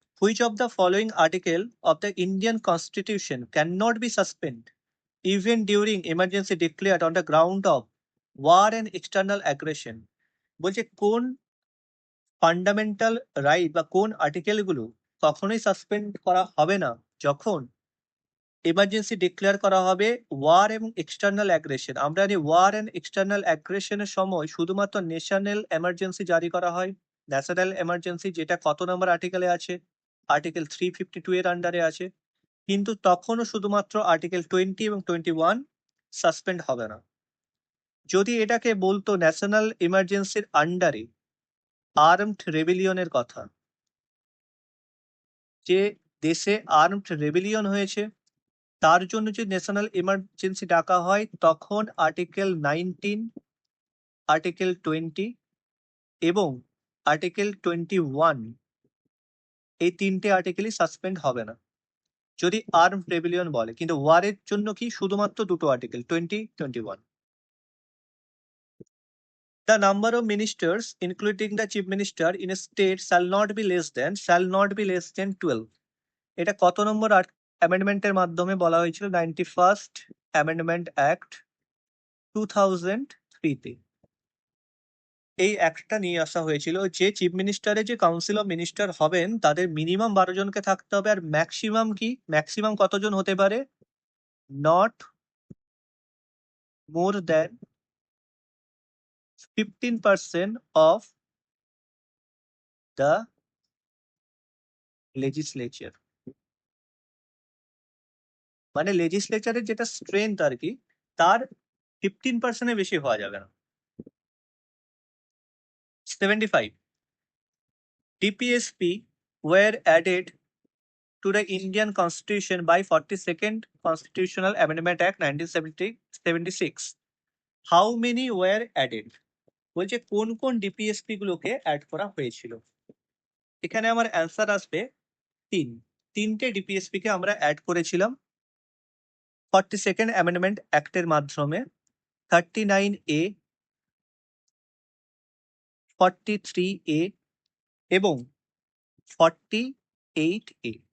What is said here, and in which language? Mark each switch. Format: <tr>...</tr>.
<en>Which of the following article of the Indian Constitution cannot be suspended even during emergency declared on the ground of war and external aggression?</en> <bn>বলছে কোন fundamental right বা কোন আর্টিকেলগুলো কখনোই suspend করা হবে না যখন এমার্জেন্সি ডিক্লেয়ার করা হবে ওয়ার এবং এক্সটার্নাল অ্যাগ্রেশন। আমরা জানি ওয়ার এন্ড এক্সটার্নাল অ্যাগ্রেশনের সময় শুধুমাত্র ন্যাশনাল এমার্জেন্সি জারি করা হয়। ন্যাশনাল এমার্জেন্সি যেটা কত নম্বর আর্টিকেলে আছে? আর্টিকেল 352 এর আন্ডারে আছে। কিন্তু তখনও শুধুমাত্র আর্টিকেল 20 এবং 21 সাসপেন্ড হবে না। যদি এটাকে বলতো ন্যাশনাল এমার্জেন্সির আন্ডারে আর্মড রেবেলিয়নের কথা, যে দেশে আর্মড রেবেলিয়ন হয়েছে তার জন্য যদি ন্যাশনাল এমার্জেন্সি ডাকা হয়, তখন আর্টিকেল 19, আর্টিকেল 20 এবং আর্টিকেল 21, এই তিনটে আর্টিকেলই সাসপেন্ড হবে না যদি আর্মড রেবেলিয়ন বলে। কিন্তু ওয়ারের জন্য কি শুধুমাত্র দুটো article, 20, 21।</bn> <en>The number of ministers including the chief minister in a state shall not be less than 12।</en> <bn>এটা কত নম্বর অ্যামেন্ডমেন্টের মাধ্যমে বলা হয়েছিল? 91st অ্যামেন্ডমেন্ট অ্যাক্ট 2003 তে এই অ্যাক্টটা নিয়ে আসা হয়েছিল, যে চিফ মিনিস্টারের যে কাউন্সিল অফ মিনিস্টার হবেন তাদের মিনিমাম 12 জনকে থাকতে হবে। আর ম্যাক্সিমাম কি? ম্যাক্সিমাম কতজন হতে পারে?</bn> <en>Not more than 15% of the legislature.</en> <bn>মানে লেজিসলেচারের যেটা স্ট্রেংথ আর কি, তার 15% বেশি হওয়া যাবে না। 75.</bn> <en>DPSP were added to the Indian Constitution by 42nd Constitutional Amendment Act 1976. How many were added?</en> <bn>বলছে কোন কোন ডিপিএসপি গুলোকে অ্যাড করা হয়েছিল। এখানে আমার অ্যান্সার আসবে 3টে ডিপিএসপি কে আমরা অ্যাড করেছিলাম 42nd অ্যামেন্ডমেন্ট অ্যাক্টের মাধ্যমে। 39A, 43A এবং 48A।</bn>